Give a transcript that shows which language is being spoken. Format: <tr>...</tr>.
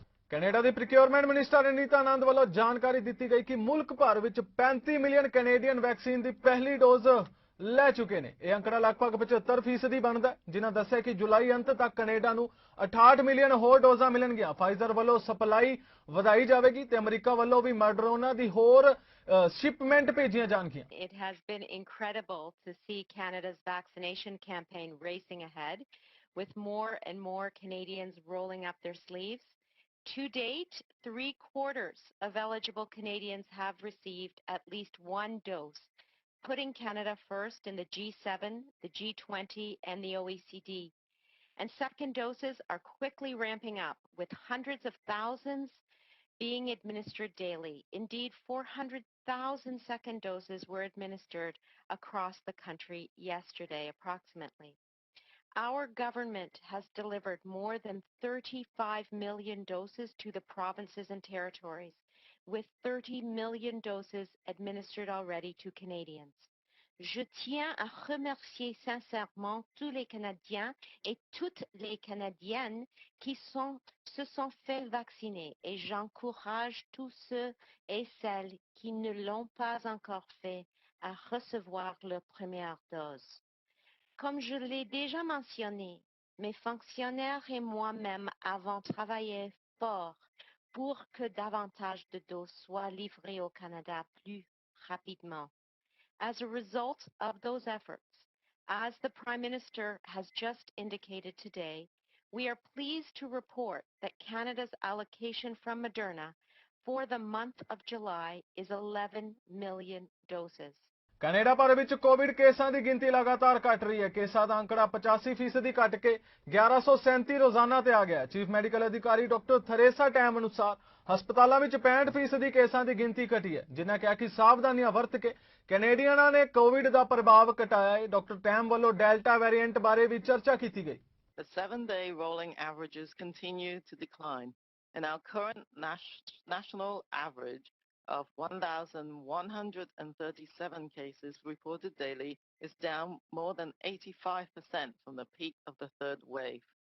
<pa>Canada ਦੀ procurement minister Anita ਆਨੰਦ ਵੱਲੋਂ ਜਾਣਕਾਰੀ ਦਿੱਤੀ ਗਈ ਕਿ ਮੁਲਕ ਭਰ ਵਿੱਚ 35 ਮਿਲੀਅਨ ਕੈਨੇਡੀਅਨ ਵੈਕਸੀਨ ਦੀ ਪਹਿਲੀ ਡੋਜ਼ ਲੈ ਚੁੱਕੇ ਨੇ। ਇਹ ਅੰਕੜਾ ਲਗਭਗ 75% ਬਣਦਾ ਹੈ, ਜਿਨ੍ਹਾਂ ਦੱਸਿਆ ਕਿ ਜੁਲਾਈ ਅੰਤ ਤੱਕ ਕੈਨੇਡਾ ਨੂੰ 68 ਮਿਲੀਅਨ ਹੋਰ ਡੋਜ਼ਾਂ ਮਿਲਣਗੀਆਂ। ਫਾਈਜ਼ਰ ਵੱਲੋਂ ਸਪਲਾਈ ਵਧਾਈ ਜਾਵੇਗੀ ਤੇ ਅਮਰੀਕਾ ਵੱਲੋਂ ਵੀ ਮੋਡਰਨਾ ਦੀ ਹੋਰ shipment ਭੇਜੀਆਂ ਜਾਣਗੀਆਂ।</pa> <en>It has been incredible to see Canada's vaccination campaign racing ahead, with more and more Canadians rolling up their sleeves. To date, 3/4 of eligible Canadians have received at least one dose, putting Canada first in the G7, the G20, and the OECD. And second doses are quickly ramping up, with hundreds of thousands being administered daily. Indeed, 400,000 second doses were administered across the country yesterday, approximately. Our government has delivered more than 35 million doses to the provinces and territories, with 30 million doses administered already to Canadians.</en> <fr>Je tiens à remercier sincèrement tous les Canadiens et toutes les Canadiennes qui se sont fait vacciner, et j'encourage tous ceux et celles qui ne l'ont pas encore fait à recevoir leur première dose. Comme je l'ai déjà mentionné, mes fonctionnaires et moi-même avons travaillé fort pour que davantage de doses soient livrées au Canada plus rapidement.</fr> <en>As a result of those efforts, as the Prime Minister has just indicated today, we are pleased to report that Canada's allocation from Moderna for the month of July is 11 million doses.</en> <pa>Canada ਭਰ ਵਿੱਚ Covid ਕੇਸਾਂ ਦੀ ਗਿਣਤੀ ਲਗਾਤਾਰ ਘਟ ਰਹੀ ਹੈ। ਕੇਸਾਂ ਦਾ ਅੰਕੜਾ 85% ਘਟ ਕੇ 1137 ਰੋਜ਼ਾਨਾ ਤੇ ਆ ਗਿਆ ਹੈ। ਚੀਫ ਮੈਡੀਕਲ ਅਧਿਕਾਰੀ ਡਾਕਟਰ ਥਰੇਸਾ ਟੈਮ ਅਨੁਸਾਰ ਹਸਪਤਾਲਾਂ ਵਿੱਚ 65% ਕੇਸਾਂ ਦੀ ਗਿਣਤੀ ਘਟੀ ਹੈ, ਜਿਨ੍ਹਾਂ ਕਿਹਾ ਕਿ ਸਾਵਧਾਨੀਆਂ ਵਰਤ ਕੇ ਕੈਨੇਡੀਅਨਾਂ ਨੇ ਕੋਵਿਡ ਦਾ ਪ੍ਰਭਾਵ ਘਟਾਇਆ ਹੈ। ਡਾਕਟਰ ਟੈਮ ਵੱਲੋਂ ਡੈਲਟਾ ਵੇਰੀਐਂਟ ਬਾਰੇ ਵੀ ਚਰਚਾ ਕੀਤੀ ਗਈ।</pa> <en>The 7-day rolling averages continue to decline, and our current national average of 1,137 cases reported daily is down more than 85% from the peak of the third wave.</en>